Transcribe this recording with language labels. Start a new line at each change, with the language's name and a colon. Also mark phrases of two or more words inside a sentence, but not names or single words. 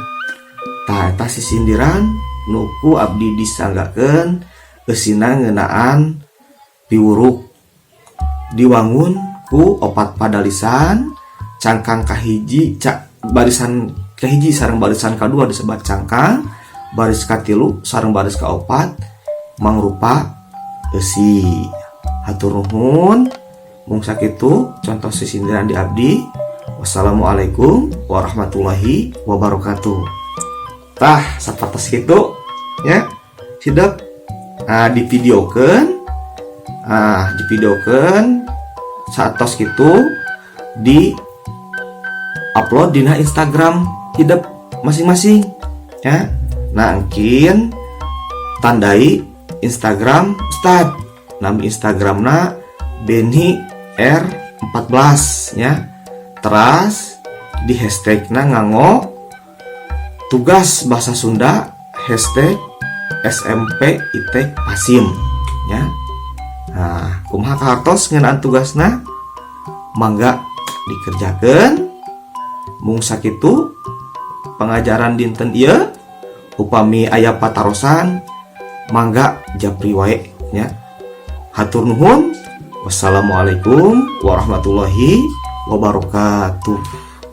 Sundanese: Tah eta sisindiran nuku abdi disanggakeun eusina ngeunaan piwuruk diwangun ku opat padalisan cangkang kahiji barisan kahiji sareng barisan kadua disebut cangkang, baris katilu sareng baris kaopat mangrupa eusi. Hatur nuhun mung sakitu contoh sisindiran di abdi.
Arabic: والسلام عليكم ورحمة الله وبركاته.
Sundanese: Tah sapertos kitu ya sidep divideokeun satos kitu di upload dina Instagram hidup masing-masing ya. Nah engkin tandai Instagram Ustad, nama Instagramna Beni R14 ya. Teras di hashtagna nganggo tugas bahasa Sunda hashtag SMP Itek Pasim ya. Nah kumaha kahartos ngeunaan tugasna mangga dikerjakeun. Mung sakitu pengajaran dinten ieu upami aya patarosan mangga japri wae nya. Hatur nuhun.
Arabic: والسلام عليكم ورحمة الله وبركاته.